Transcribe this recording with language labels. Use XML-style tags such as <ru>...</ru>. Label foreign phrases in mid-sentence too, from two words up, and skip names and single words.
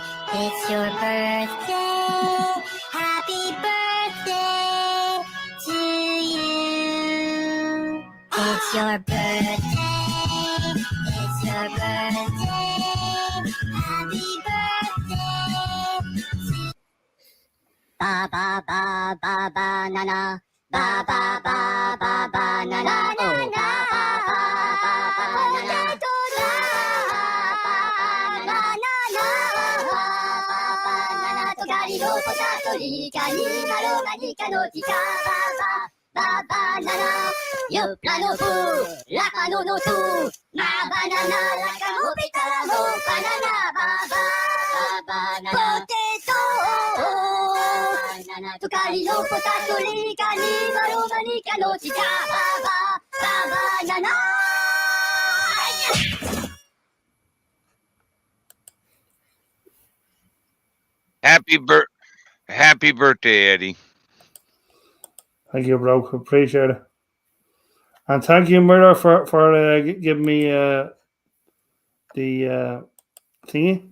<en>It's your birthday. Happy birthday to you. It's your birthday. It's your birthday. Happy birthday. Ba ba ba ba banana. Ba ba ba ba banana. Oh, ba ba ba ba banana. Yo plano fu, la pano no tu, ma banana la camopita mo banana baba banana potato banana tukari no potato li kani maro mani kano chicha baba banana. Happy birthday, Eddie. Thank you, bro. Appreciate it. And thank you, Murdo, for giving me the thingy.</en>